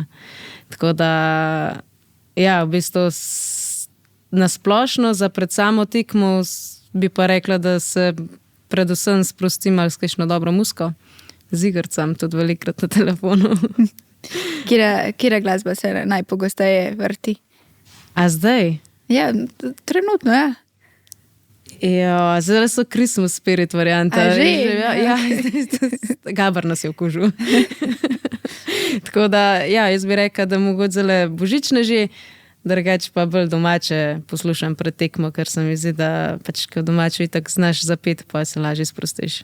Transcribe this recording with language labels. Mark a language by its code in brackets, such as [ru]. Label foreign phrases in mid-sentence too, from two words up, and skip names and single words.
[sl] Tako da, ja, v bistvu nasplošno za pred samo tekmo bi pa rekla, da se predvsem sprostim ali s kakšno dobro muziko. Z igrcem, tudi velikrat na telefonu. Kira glasba se najpogosteje vrti? A zdaj? Ja, trenutno, ja. Ja, zdaj so [en] Christmas spirit [sl] varianta. A že? Ja, Gabar nas je okužil. Tako da, ja, jaz bi rekla, da mogoče zelo božične že, drugače pa bolj domače poslušam pred tekmo, ker se mi zdi, da pač ko domače itak znaš zapeti, pa se lažje sprostiš.